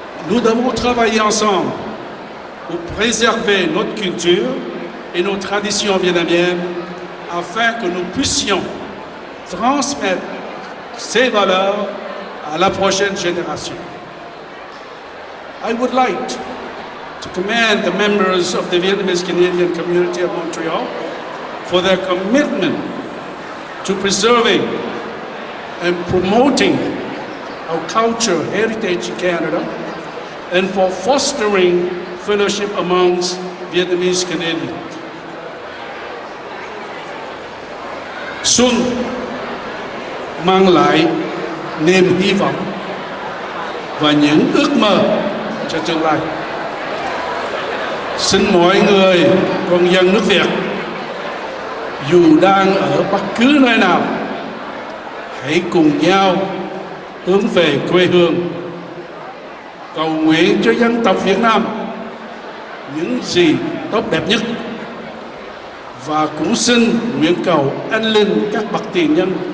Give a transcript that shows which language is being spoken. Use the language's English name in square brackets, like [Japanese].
[French] Nous devons travailler ensemble pour préserver notre culture et nos traditions vietnamiennes afin que nous puissions transmettre ces valeurs à la prochaine génération. [English] I would like to commend the members of the Vietnamese Canadian community of Montreal for their commitment to preserving and promoting our culture heritage in Canada and for fostering fellowship amongst Vietnamese Canadians. [Vietnamese] Xuân mang lại niềm hy vọng và những ước mơ cho tương lai. Xin mọi người con dân nước Việt dù đang ở bất cứ nơi nào hãy cùng nhau hướng về quê hương, cầu nguyện cho dân tộc Việt Nam những gì tốt đẹp nhất và cũng xin nguyện cầu anh linh các bậc tiền nhân